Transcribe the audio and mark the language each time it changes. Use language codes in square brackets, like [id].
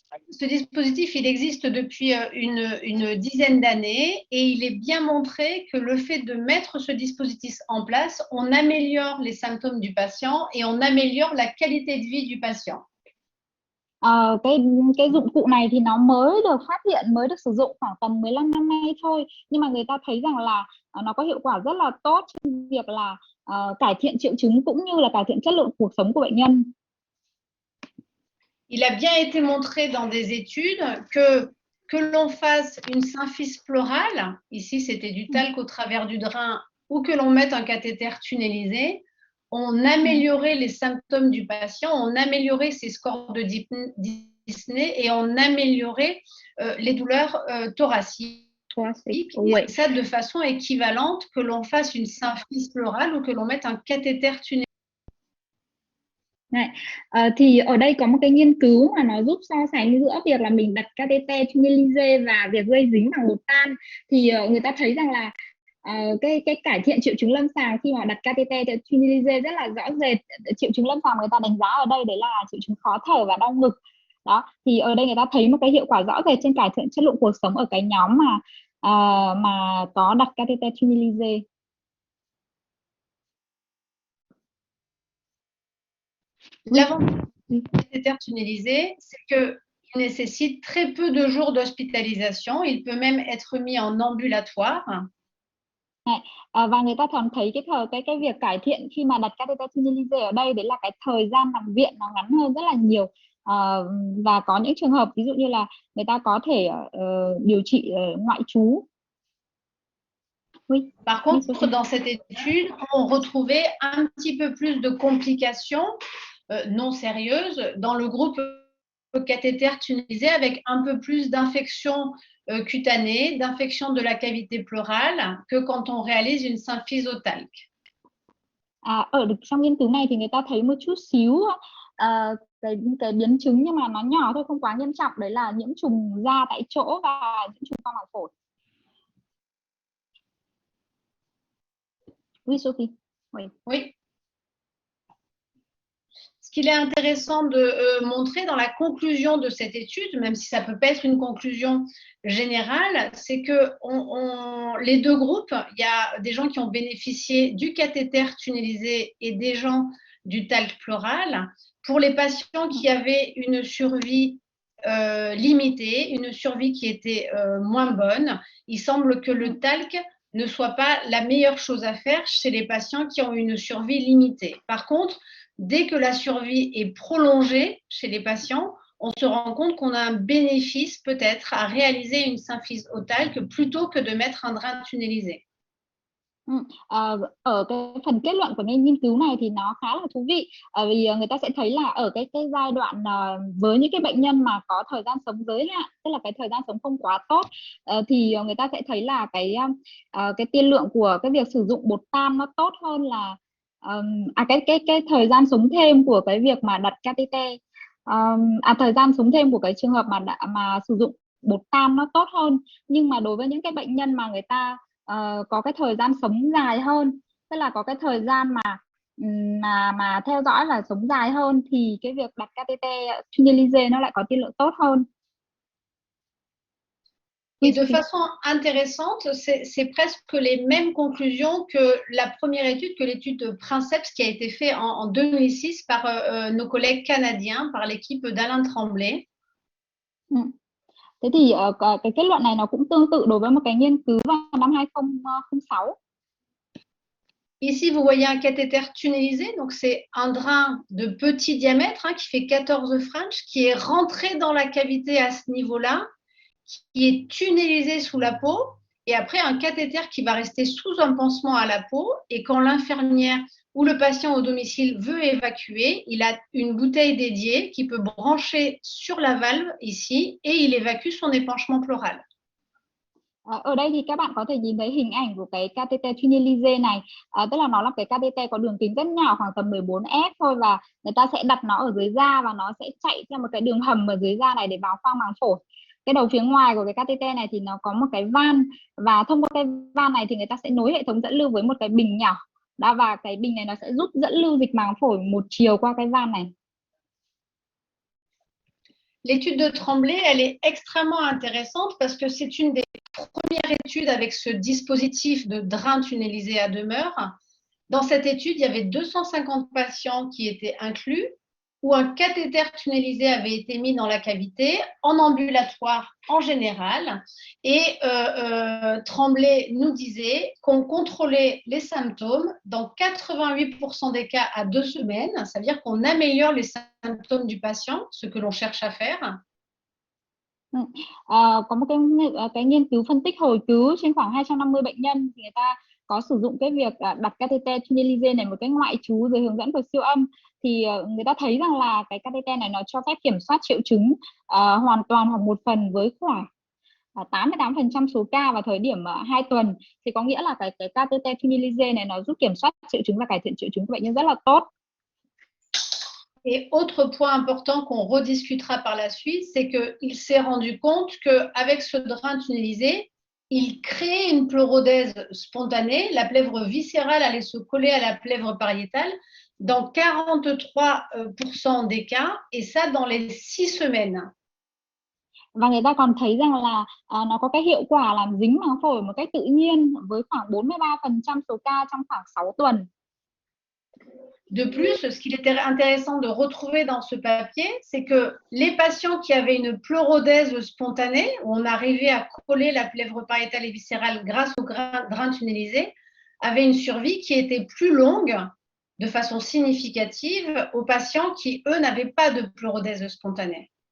[fr] Ce dispositif, il existe depuis une dizaine d'années et il est bien montré que le fait de mettre ce dispositif en place, on améliore les symptômes du patient et on améliore la qualité de vie du patient. [vi] Cái dụng cụ này thì nó mới được phát hiện, mới được sử dụng khoảng tầm 15 năm nay thôi, nhưng mà người ta thấy rằng là nó có hiệu quả rất là tốt trong việc là cải thiện triệu chứng cũng như là cải thiện chất lượng cuộc sống của bệnh nhân. [fr] Il a bien été montré dans des études que l'on fasse une symphyse pleurale, ici c'était du talc au travers du drain, ou que l'on mette un cathéter tunnélisé, on améliorait les symptômes du patient, on améliorait ses scores de dyspnée et on améliorait les douleurs thoraciques. Et ça de façon équivalente que l'on fasse une symphyse pleurale ou que l'on mette un cathéter tunnélisé. [vi] Này, thì ở đây có một cái nghiên cứu mà nó giúp so sánh giữa việc là mình đặt catheter tunnellisé và việc gây dính bằng bột tan, thì người ta thấy rằng là cái cải thiện triệu chứng lâm sàng khi mà đặt catheter tunnellisé rất là rõ rệt. Triệu chứng lâm sàng người ta đánh giá ở đây đấy là triệu chứng khó thở và đau ngực đó, thì ở đây người ta thấy một cái hiệu quả rõ rệt trên cải thiện chất lượng cuộc sống ở cái nhóm mà có đặt catheter tunnellisé. [fr] L'avantage du cathéter tunnélisé, c'est qu'il nécessite très peu de jours d'hospitalisation. Il peut même être mis en ambulatoire. [vi] Và người ta thường thấy cái việc cải thiện khi mà đặt catheter tunnellisé ở đây đấy là cái thời gian nằm viện nó ngắn hơn rất là nhiều, và có những trường hợp ví dụ như là người ta có thể điều trị ngoại trú. [fr] Oui. Par contre, dans cette étude, on retrouvait un petit peu plus de complications non sérieuses dans le groupe cathéter tunnélisé avec un peu plus d'infections cutanées, d'infections de la cavité pleurale que quand on réalise une symphyse au talc. [vi] Ở trong nghiên cứu này thì người ta thấy một chút xíu cái biến chứng nhưng mà nó nhỏ thôi, không quá nghiêm trọng, đấy là nhiễm trùng da tại chỗ và nhiễm trùng qua màng phổi. [fr] Oui, Sophie. Oui. Ce qu'il est intéressant de montrer dans la conclusion de cette étude, même si ça peut pas être une conclusion générale, c'est que les deux groupes, il y a des gens qui ont bénéficié du cathéter tunnélisé et des gens du talc pleural. Pour les patients qui avaient une survie limitée, une survie qui était moins bonne, il semble que le talc ne soit pas la meilleure chose à faire chez les patients qui ont une survie limitée. Par contre, dès que la survie est prolongée chez les patients, on se rend compte qu'on a un bénéfice peut-être à réaliser une symphyse au talc plutôt que de mettre un drain tunnélisé. [vi] Ở cái phần kết luận của nghiên cứu này thì nó khá là thú vị, vì người ta sẽ thấy là ở cái giai đoạn với những cái bệnh nhân mà có thời gian sống giới hạn, tức là cái thời gian sống không quá tốt, thì người ta sẽ thấy là cái tiên lượng của cái việc sử dụng bột than nó tốt hơn là cái thời gian sống thêm của cái việc mà đặt catheter, thời gian sống thêm của cái trường hợp mà sử dụng bột than nó tốt hơn. Nhưng mà đối với những cái bệnh nhân mà người ta có cái thời gian sống dài hơn, tức là có cái thời gian mà theo dõi là sống dài hơn, thì cái việc đặt catheter tunnelisé nó lại có tiên lượng tốt hơn. [fr] Et de façon intéressante, c'est presque les mêmes conclusions que la première étude, que l'étude de Princeps qui a été faite en 2006 par nos collègues canadiens, par l'équipe d'Alain Tremblay. [vi] Thế thì cái kết luận này nó cũng tương tự đối với một cái nghiên cứu vào năm 2006. [fr] Ici, vous voyez un cathéter tunnelisé, donc c'est un drain de petit diamètre qui fait 14 French, qui est rentré dans la cavité à ce niveau-là, qui est tunnelisé sous la peau, et après un cathéter qui va rester sous un pansement à la peau, et quand l'infirmière ou le patient au domicile veut évacuer, il a une bouteille dédiée qui peut brancher sur la valve ici, et il évacue son épanchement pleural. [vi] Ở đây thì các bạn có thể nhìn thấy hình ảnh của cái catheter tunnelisé này, tức là nó là cái catheter có đường kính rất nhỏ, khoảng tầm 14F thôi, và người ta sẽ đặt nó ở dưới da và nó sẽ chạy theo một cái đường hầm ở dưới da này để vào khoang màng phổi. Cái đầu phía ngoài của cái catheter này thì nó có một cái van, và thông qua cái van này thì người ta sẽ nối hệ thống dẫn lưu với một cái bình nhỏ đó, và cái bình này nó sẽ giúp dẫn lưu dịch màng phổi một chiều qua cái van này. [fr] L'étude de Tremblay, elle est extrêmement intéressante parce que c'est une des premières études avec ce dispositif de drain tunnelisé à demeure. Dans cette étude, il y avait 250 patients qui étaient inclus, où un cathéter tunnelisé avait été mis dans la cavité, en ambulatoire en général. Et Tremblay nous disait qu'on contrôlait les symptômes dans 88% des cas à 2 semaines. Ça veut dire qu'on améliore les symptômes du patient, ce que l'on cherche à faire. [vi] Có một cái nghiên cứu phân tích hồi cứu trên khoảng 250 bệnh nhân, thì người ta có sử dụng cái việc đặt catheter tunnelisé này, một cái ngoại trú dưới hướng dẫn của siêu âm, thì người ta thấy rằng là cái catheter này nó cho phép kiểm soát triệu chứng hoàn toàn hoặc một phần với khoảng 88% số ca vào thời điểm 2 tuần. Thì có nghĩa là cái catheter tunnelisé này nó giúp kiểm soát triệu chứng và cải thiện triệu chứng của bệnh nhân rất là tốt. [fr] Et autre point important qu'on rediscutera par la suite, c'est qu'il s'est rendu compte qu'avec ce drain tunnelisé, il crée une pleurodèse spontanée. La plèvre viscérale allait se coller à la plèvre pariétale dans 43% des cas, et ça dans les 6 semaines. [vi] Và người ta còn thấy rằng là nó có cái hiệu quả làm dính màng phổi một cách tự nhiên với khoảng 43% số ca trong khoảng 6 tuần. [fr] De plus, ce qu'il était intéressant de retrouver dans ce papier, c'est que les patients qui avaient une pleurodèse spontanée, où on arrivait à coller la plèvre pariétale et viscérale grâce au drain tunnelisé, avaient une survie qui était plus longue de façon significative aux patients qui, eux, n'avaient pas de pleurodèse spontanée.